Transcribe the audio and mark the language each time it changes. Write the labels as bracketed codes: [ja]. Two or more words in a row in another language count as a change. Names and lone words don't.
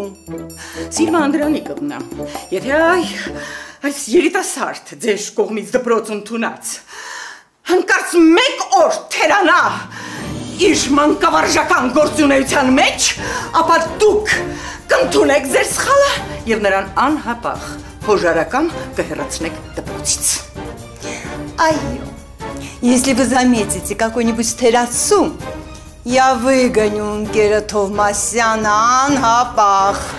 [hy] Սիլվա Անդրանիկովնա, եթե այս երիտասարդ ձեր կողմից դպրոց ընդունած, հանկարծ մեկ օր թերանա իր մանկավարժական գործունեության մեջ, ապա դուք կընդունեք ձեր սխալը և նրան անհապաղ հոժարական կհեռացնեք դպրոցից։ Այո, [ru] если вы заметите какой-нибудь террасу, я выгоню [hy] ընկերը Թովմասյանը անհապաղ։